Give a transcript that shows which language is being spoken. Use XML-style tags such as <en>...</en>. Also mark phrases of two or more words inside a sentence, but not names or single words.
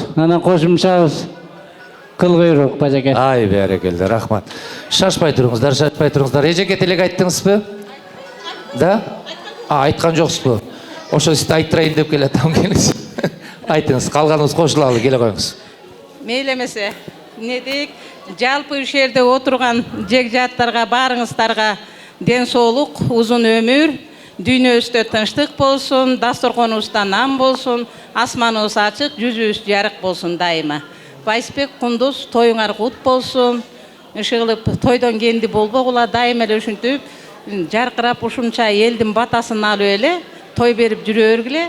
<ky>Анан кошумчабыз кыл куйрук бажаке. Ай берекелди, рахмат. Шашпай туруңуздар. Эжеке тилек айттыңызбы? Да? Айткан жоксузбу? Ошо сизди айттырайын деп келатам, келиңиз. Айтыңыз, калганыңыз кошулалы, келе коюңуз.</ky> <kk>Мейлі эмесе, не дейік, жалпы үш жерде отырған жекжаттарға, барыңыздарға</kk> <ky>ден соолук, узун өмүр, дүйнөбүздө тынчтык болсун, дасторконубузда нан болсун, асманыбыз ачык, жүзүбүз жарык болсун дайыма. Байсбек, Кундуз, тоюңар кут болсун. Ишыгылып тойдон кенди болбогула, дайыма эле ушинтип жаркырап ушунча элдин батасын алып эле той берип жүрө бергиле.</ky>